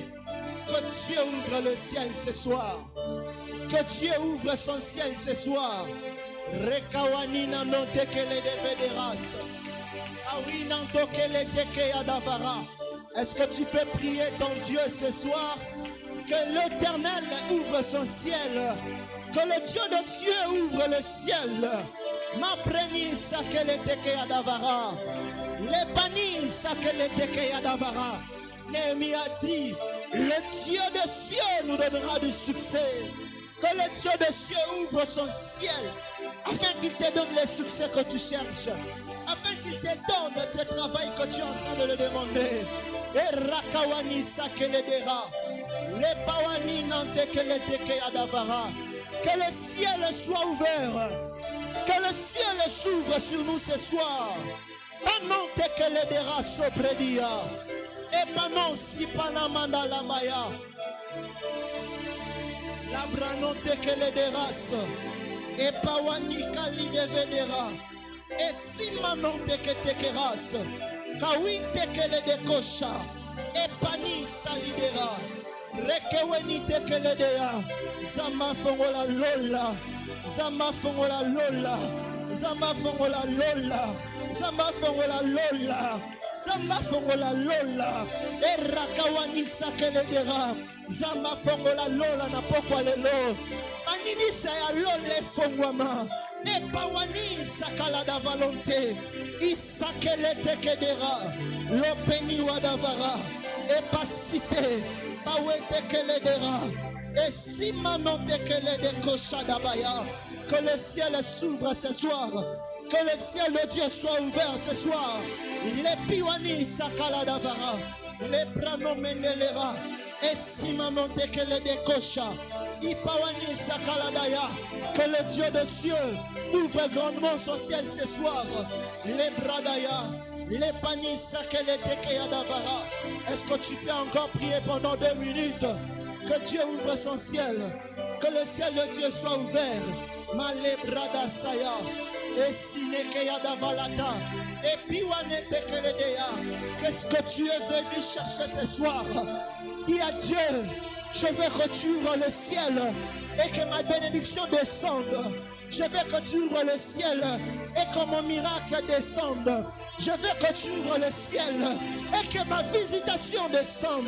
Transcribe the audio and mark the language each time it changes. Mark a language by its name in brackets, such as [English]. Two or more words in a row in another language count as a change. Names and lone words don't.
[French] Que Dieu ouvre le ciel ce soir. Que Dieu ouvre son ciel ce soir. Rekawanina non tekele de vederas. Kawina tokele teke adavara. Est-ce que tu peux prier ton Dieu ce soir? Que l'Éternel ouvre son ciel. Que le Dieu des cieux ouvre le ciel. Ma preni sakele teke adavara. Les panis sakele teke adavara. Néhémie a dit, le Dieu des cieux nous donnera du succès. Que le Dieu des cieux ouvre son ciel afin qu'il te donne les succès que tu cherches, afin qu'il te donne ce travail que tu es en train de le demander. Et rakawani sakeledera, le pawani nante keleteke adavara. Que le ciel soit ouvert, que le ciel s'ouvre sur nous ce soir. Panante keledera sopredia, et panon si panamanda la maya. La branote que le deras, et pawanika li devedera, et si manote que te keras, kawinte que le dekosha, et pani salidera, rekewenite que le dea, zama fongola lola, zama fongola lola, zama fongola lola, zama fongola lola. Zamba fongola lola, erakawani sakeledera. Zamba fongola lola na pokwa lelo. Manilisa ya lole fongwama. Epawani sakala da volonté. Isakelete kedera. Lopeni wadavara. Epasite. Pawete keledera. Et si manote kelede koshadabaya. Que le ciel s'ouvre ce soir. Que le ciel de Dieu soit ouvert ce soir. Les piwani sakala davara, les brano mendelera, et simano tekele de kocha, ipawani sakala daya. Que le Dieu des cieux ouvre grandement son ciel ce soir. Les bradaya, les panis sakele tekeya davara. Est-ce que tu peux encore prier pendant 2 minutes? Que Dieu ouvre son ciel, que le ciel de Dieu soit ouvert. Male brada saya. Et sinekeya davalata. Et puis qu'est-ce que tu es venu chercher ce soir? Dis à Dieu, je veux que tu ouvres le ciel et que ma bénédiction descende. Je veux que tu ouvres le ciel et que mon miracle descende. Je veux que tu ouvres le ciel et que ma visitation descende.